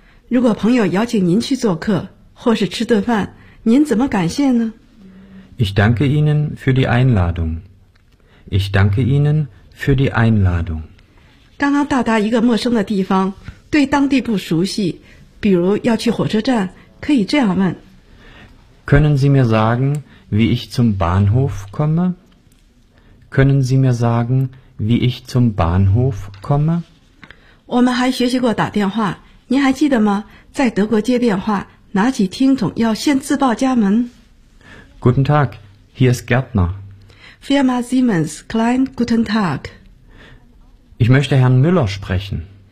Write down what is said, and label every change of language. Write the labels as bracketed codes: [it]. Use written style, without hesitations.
[zh] 如果朋友邀请您去做客或是吃顿饭，您怎么感谢呢？ [de] Ich danke Ihnen für die Einladung. Ich danke Ihnen für die Einladung. [zh] 刚刚到达一个陌生的地方，对当地不熟悉，比如要去火车站，可以这样问。 [de] Können Sie mir sagen,Wie ich zum Bahnhof komme? Können Sie mir sagen, wie ich zum Bahnhof komme? [zh] 我们还学习过打电话，您还记得吗？在德国接电话，拿起听筒要先自报家门。 [de] Guten Tag, hier ist Gärtner. Firma Siemens, Klein, guten Tag. Ich möchte Herrn Müller sprechen.